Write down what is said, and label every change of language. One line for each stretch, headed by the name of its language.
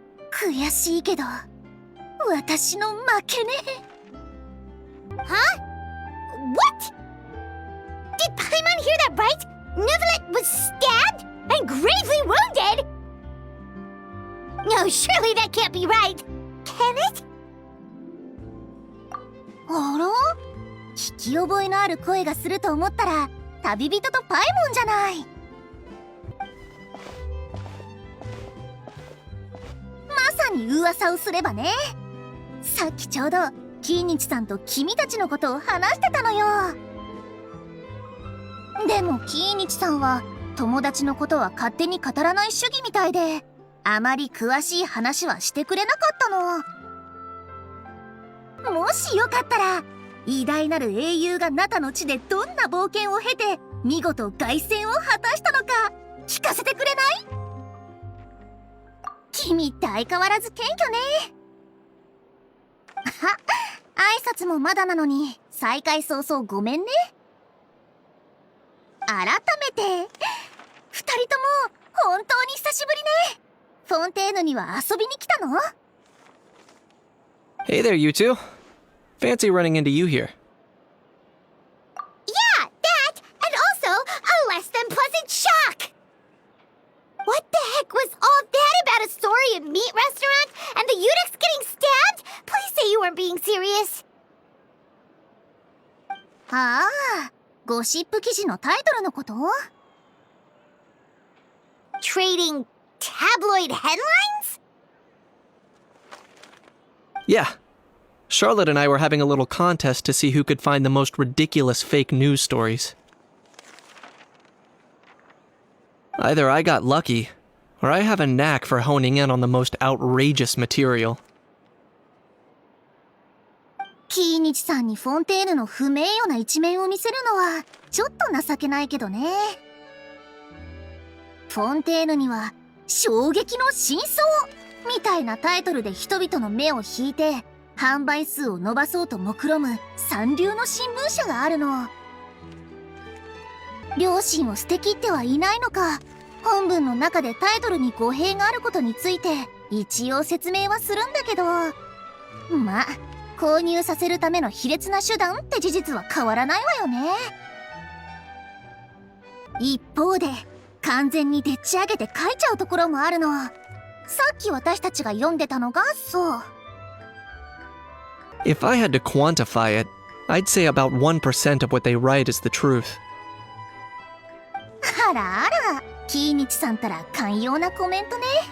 Japanese: 悔しいけど、私の負けね。
English: Huh? What? Did Paimon hear that right? Neuvillette was stabbed and gravely wounded? No, surely that can't be right. Can it?
Japanese: あら？聞き覚えのある声がすると思ったら、旅人とパイモンじゃない。まさに噂をすればね。さっきちょうどキーニチさんと君たちのことを話してたのよ。でもキーニチさんは友達のことは勝手に語らない主義みたいで、あまり詳しい話はしてくれなかったの。もしよかったら偉大なる英雄がナタの地でどんな冒険を経て見事凱旋を果たしたのか聞かせてくれない？君って相変わらず謙虚ね。挨拶もまだなのに再会早々ごめんね。改めて2人とも本当に久しぶりね。フォンテーヌには遊びに来たの？
English: Hey there, you two. Fancy running into you here. Yeah, that, and also a less than pleasant shock! What the heck was all that about a story and meat restaurant and the Udex getting stabbed? Please say you weren't being serious.
Japanese: ああ、ゴシップ記事のタイトルのこと？
English: Trading tabloid headlines? Yeah. Charlotte and I were having a little contest to see who could find the most ridiculous fake news stories. Either I got lucky, or I have a knack for honing in on the most outrageous material.
Japanese: キーニチさんにフォンテーヌの不名誉な一面を見せるのはちょっと情けないけどね。フォンテーヌには衝撃の真相みたいなタイトルで人々の目を引いて販売数を伸ばそうと目論む三流の新聞社があるの。良心を捨てきってはいないのか、本文の中でタイトルに語弊があることについて一応説明はするんだけど、まあ購入させるための卑劣な手段って事実は変わらないわよね。一方で完全にでっち上げて書いちゃうところもあるの。さっき私たちが読んでたのがそう。
English: If I had to quantify it, I'd say about 1% of what they write is the truth.
Japanese: あらあら、キーニチさんたら寛容なコメントね。